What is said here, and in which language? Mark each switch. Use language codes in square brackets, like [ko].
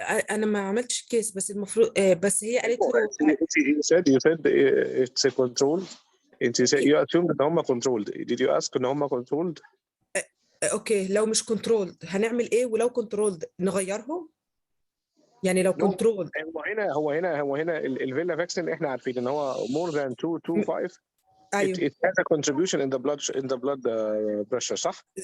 [ar] أنا ما عملتش كيس بس المفروض بس هي قالت له. [en] You said it's a controlled. You assumed [ar] إن هم [en] controlled. Did you ask [ar] إن هم [en] controlled? [ar] اوكي لو مش كنترولد هنعمل ايه، ولو كنترولد نغيرهم يعني لو كنترولد. هو هنا الفيلا فاكسين احنا عارفين ان هو [en] more than 225. [ar] أيوه. [en] It has a contribution in the blood pressure [ar] صح؟